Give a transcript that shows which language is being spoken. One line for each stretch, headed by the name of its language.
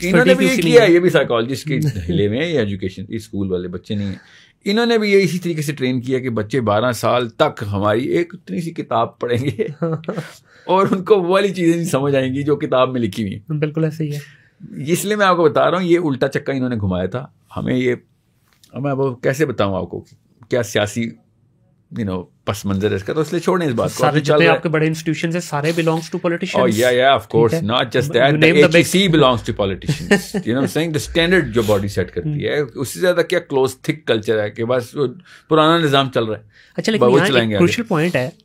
Urdu: انہوں نے بھی یہ کیا ہے, یہ بھی سائیکالوجسٹ کے ہلے میں, یہ ایجوکیشن اسکول والے بچے نہیں ہیں, انہوں نے بھی یہ اسی طریقے سے ٹرین کیا کہ بچے 12 سال تک ہماری ایک اتنی سی کتاب پڑھیں گے اور ان کو وہ والی چیزیں نہیں سمجھ آئیں گی جو کتاب میں لکھی ہوئی ہیں. بالکل ایسے ہی ہے. اس لیے میں آپ کو بتا رہا ہوں, یہ الٹا چکا انہوں نے گھمایا تھا ہمیں. یہ میں کیسے بتاؤں آپ کو کیا سیاسی پس منظر ہے اس کا, تو اس لیے چھوڑیں اس بات کو. آپ کے بڑے انسٹیٹیوشنز ہیں سارے
English: belongs to politicians. Oh yeah, of course, not just that. The HEC belongs to politicians. You know what I'm saying? The standard
Urdu: جو body set کرتی ہے, اس سے زیادہ کیا close thick culture ہے کہ بس پرانا نظام چل رہا ہے. اچھا, لیکن یہاں ایک crucial point ہے,